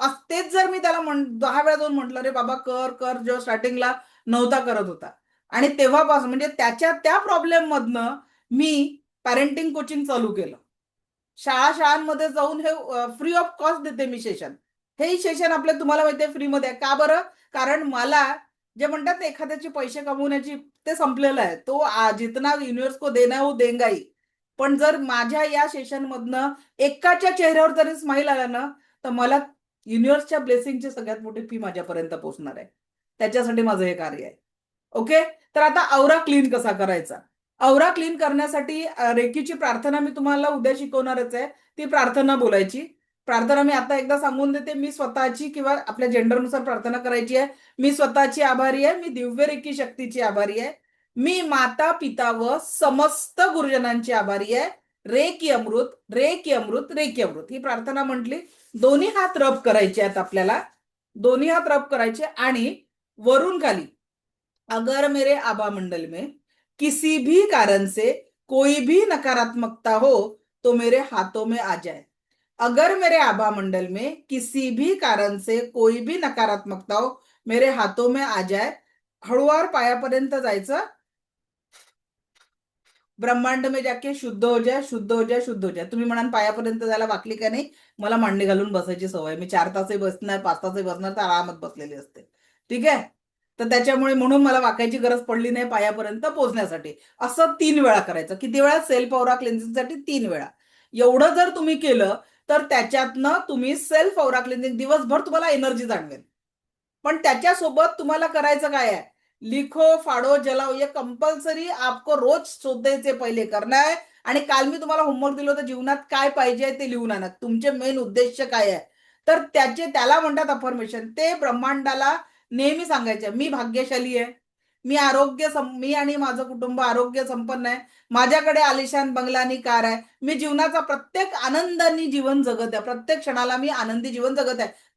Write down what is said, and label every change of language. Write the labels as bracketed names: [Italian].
[Marathi] तेच जर मी त्याला 10 वेळा जाऊन म्हटलं, रे बाबा कर कर, जेव्हा स्टार्टिंगला नव्हता करत होता, आणि तेव्हापासून म्हणजे त्या प्रॉब्लेम मधनं मी पॅरेंटिंग कोचिंग चालू केलं. शाळांमध्ये जाऊन हे फ्री ऑफ कॉस्ट देते मी सेशन. हेही सेशन आपल्या तुम्हाला माहिती आहे फ्रीमध्ये आहे. का बरं? कारण मला जे म्हणतात ना, एखाद्याचे पैसे कमवण्याची ते संपलेलं आहे. [Hindi] तो जितना युनिवर्स को देना हो देंगा ही. [Marathi] पण जर माझ्या या सेशन मधनं एकाच्या चेहऱ्यावर जरी स्माईल आला ना, तर मला युनिव्हर्सच्या ब्लेसिंगची सगळ्यात मोठी फी माझ्यापर्यंत पोहोचणार आहे. त्याच्यासाठी माझं हे कार्य आहे. ओके, तर आता औरा क्लीन कसा करायचा? औरा क्लीन करण्यासाठी रेकीची प्रार्थना मी तुम्हाला उद्या शिकवणारच आहे. ती प्रार्थना बोलायची. प्रार्थना मी आता एकदा सांगून देते. मी स्वतःची किंवा आपल्या जेंडरनुसार प्रार्थना करायची आहे. मी स्वतःची आभारी आहे. मी दिव्य रेकी शक्तीची आभारी आहे. मी माता पिता व समस्त गुरुजनांची आभारी आहे. रेकी अमृत, रेकी अमृत, रेकी अमृत, ही प्रार्थना म्हटली. दोन्ही हात रब करायचे आहेत आपल्याला. दोन्ही हात रब करायचे आणि वरून खाली, [Hindi] अगर मेरे आभा मंडल में किसी भी कारण से कोई भी नकारात्मकता हो तो मेरे हाथों में आ जाए. अगर मेरे आभा मंडल में किसी भी कारण से कोई भी नकारात्मकता हो मेरे हाथों में आ जाए. [Marathi] हळूवार पायापर्यंत जायचं. [Hindi] ब्रह्मांड में जाके शुद्ध हो जाए, शुद्ध हो जाए, शुद्ध हो जाए. [Marathi] तुम्ही म्हणाल पायापर्यंत जायला वाकली का नाही? मला मांडी घालून बसायची सवय. मी 4 तासही बसणार, 5 तासही बसणार, तर आरामात बसलेली असते. ठीक आहे, तर त्याच्यामुळे म्हणून मला वाकायची गरज पडली नाही पायापर्यंत पोहोचण्यासाठी. असं 3 वेळा करायचं. किती वेळा? सेल्फ औरा क्लेन्झिंगसाठी 3 वेळा. एवढं जर तुम्ही केलं तर त्याच्यातनं तुम्ही सेल्फ औरा क्लेन्झिंग दिवसभर तुम्हाला एनर्जी जाणवेल. पण त्याच्यासोबत तुम्हाला करायचं काय आहे? [Hindi] लिखो, फाड़ो, जलाओ, ये कंपल्सरी आपको रोज सोचने से पहिले करना है. [Marathi] आणि काल मी तुम्हाला होमवर्क दिलं होतं, जीवनात काय पाहिजे ते लिहून आणा. तुमचे मेन उद्देश काय आहे? तर त्याला म्हणतात अफर्मेशन. ते ब्रह्मांडाला नेहमी सांगायचे, मी भाग्यशाली आहे, मी आणि माझं कुटुंब आरोग्य संपन्न आहे, माझ्याकडे आलिशान बंगला आणि कार आहे, मी जीवनाचा प्रत्येक आनंदाने जीवन जगत आहे, प्रत्येक क्षणाला मी आनंदी जीवन जगत आहे.